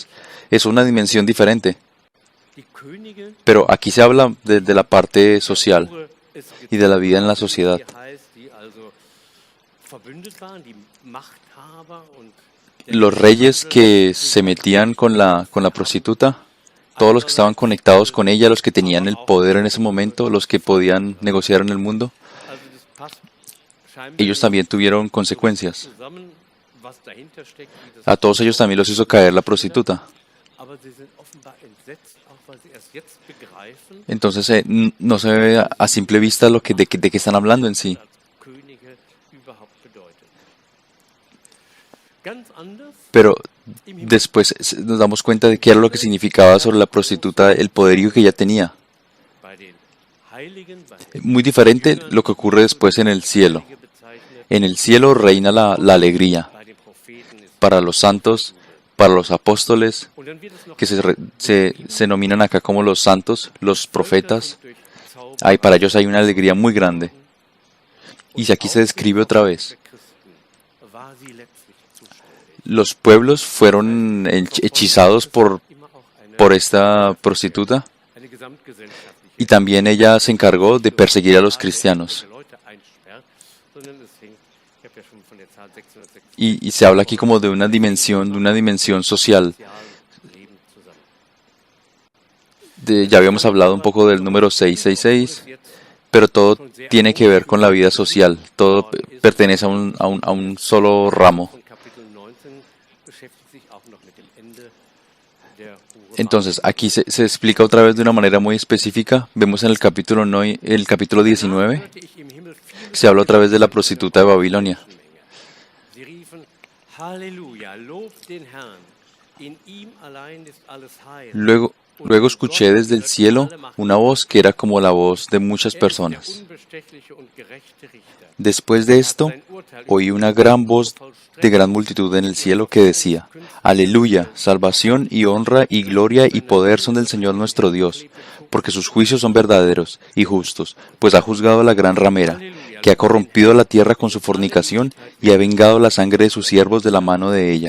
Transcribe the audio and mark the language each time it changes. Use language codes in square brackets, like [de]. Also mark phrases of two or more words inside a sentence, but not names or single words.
[es] Es una dimensión diferente. Pero aquí se habla de la parte social y de la vida en la sociedad. Los reyes que se metían con la prostituta todos los que estaban conectados con ella, los que tenían el poder en ese momento, los que podían negociar en el mundo, [de] Also das passt scheinbar [es] ellos también tuvieron consecuencias. [de] zusammen, was dahinter steckt, wie das [es] A todos ellos también los hizo caer la prostituta. [de] aber sie sind offenbar entsetzt, auch weil sie erst jetzt begreifen, [es] Entonces no se ve a simple vista de qué están hablando en sí. [de] als Könige überhaupt bedeutet. Ganz anders [es] Pero después nos damos cuenta de qué era lo que significaba sobre la prostituta el poderío que ella tenía. [de] bei den Heiligen, bei den [es] Muy diferente lo que ocurre después en el cielo. [de] Heiligen bezeichnet, [es] En el cielo reina la alegría [de] bei den Propheten ist. [es] para los santos, para los apóstoles, [de] Und dann wird es noch [es] que se nominan acá como los santos, los profetas. [de] durch Zauber [es] Para ellos hay una alegría muy grande. Y aquí se describe otra vez. [de] der Christen war sie letztlich zuständig. [es] Los pueblos fueron hechizados [de] Immer auch [es] por esta prostituta [de] eine gesamtgesellschaftliche [es] y también ella se encargó de perseguir a los cristianos. [de] Leute einsperrt, sondern es hängt, ich habe ja schon von der Zahl 666 [es] Y se habla aquí como de una dimensión social. [de] Leben zusammen. [es] Ya habíamos hablado un poco del número 666, pero todo tiene que ver con la vida social. Todo pertenece a un solo ramo. [de] Und Kapitel 19 beschäftigt sich auch noch mit dem Ende der Hure. [es] Entonces, aquí se explica otra vez de una manera muy específica. Vemos en el capítulo 19, [de] Hörte ich im Himmel viel [es] se habla otra vez de la prostituta de Babilonia. [de] Menschenmenge. Sie riefen, Halleluja, lobt den Herrn, in ihm allein ist alles heil. [es] Luego escuché desde el cielo una voz que era como la voz de muchas [de] Der [es] personas. [de] unbestechliche und gerechte Richter. [es] Después de esto, oí una gran voz de gran multitud en el cielo que decía: Aleluya, salvación y honra y gloria y poder son del Señor nuestro Dios, porque sus juicios son verdaderos y justos, pues ha juzgado a la gran ramera, que ha corrompido la tierra con su fornicación y ha vengado la sangre de sus siervos de la mano de ella.